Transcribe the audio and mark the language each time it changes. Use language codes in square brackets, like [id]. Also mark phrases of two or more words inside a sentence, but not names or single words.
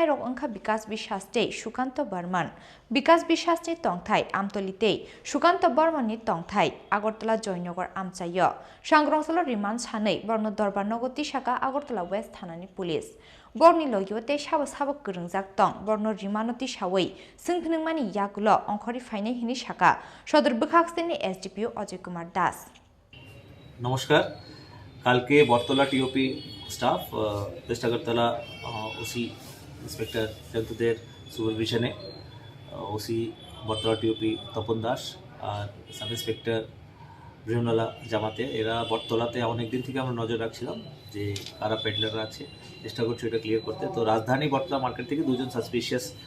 [trp] rok angkha Bikas Bishaste Shukanto Barman Bikas Bishaste Tongthai Amtolite Shukanto Barman ni Tongthai Agartala Joynagar Amchayo Sangrongsalo remand sanai Borno Dorbar Nogoti Shaka Agartala West Thanani Police Borni Loyote Shabasabo Gurungjak Tong Borno Rimanoti Shawai Singphningmani Yagulo Onkhori Faine Hini Shaka Shodor Bukhaksini SDPO Ajay Kumar Das [bn] নমস্কার কালকে বটতলা টিওপি স্টাফ ওয়েস্ট আগরতলা [en] OC inspector [bn] জয়ন্তদের সুপারভিশনে ওসি বটতলা টিওপি তপন দাস আর [en] sub inspector [bn] বৃহনলা জামাতে এরা বটতলাতে অনেক দিন থেকে আমরা নজর রাখছিলাম যে কারা পেডলাররা আছে চেষ্টা করছি এটা ক্লিয়ার করতে তো রাজধানী বটতলা মার্কেট থেকে দুজন সাসপিশিয়াস